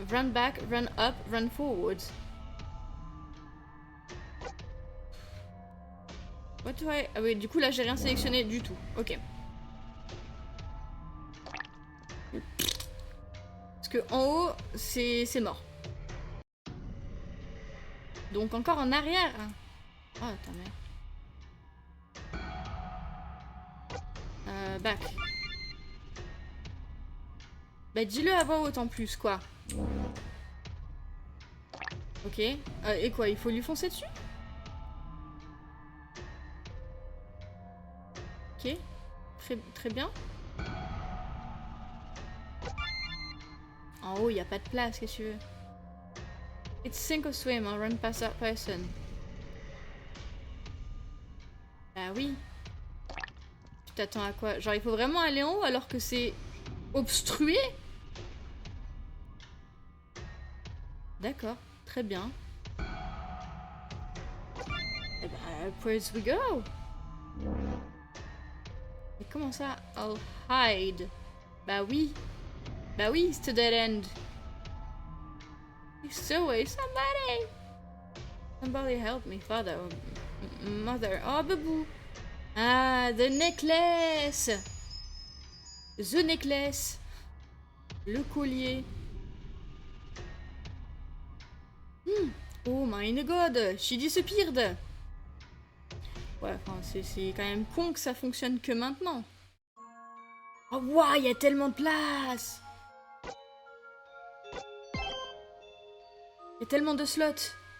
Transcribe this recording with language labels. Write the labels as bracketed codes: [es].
[en] Run back, run up, run forward. What do I... [fr] Ah oui, du coup là j'ai rien sélectionné du tout. Ok. Parce que en haut, c'est mort. Donc encore en arrière. Oh ta mère. Back. Bah dis-le à voix haute en plus, quoi. Ok. Et quoi, il faut lui foncer dessus? Ok. Très bien. En haut, il n'y a pas de place, qu'est-ce que tu veux? [en] It's sink or swim, I'll run past that person. [fr] Bah oui. Tu t'attends à quoi? Genre, il faut vraiment aller en haut alors que c'est obstrué? D'accord, très bien. Eh bah, [en] where's we go? [fr] Mais comment ça? [en] I'll hide. [fr] Bah oui. Bah oui, c'est [en] dead end. So wait, somebody! Somebody help me, father. Mother. Oh, babou. Ah, the necklace! The necklace. [fr] Le collier. [en] Oh my god, she disappeared. [fr] Ouais, enfin, c'est quand même con que ça fonctionne que maintenant. Oh, waouh, il y a tellement de place. Il y a tellement de slots.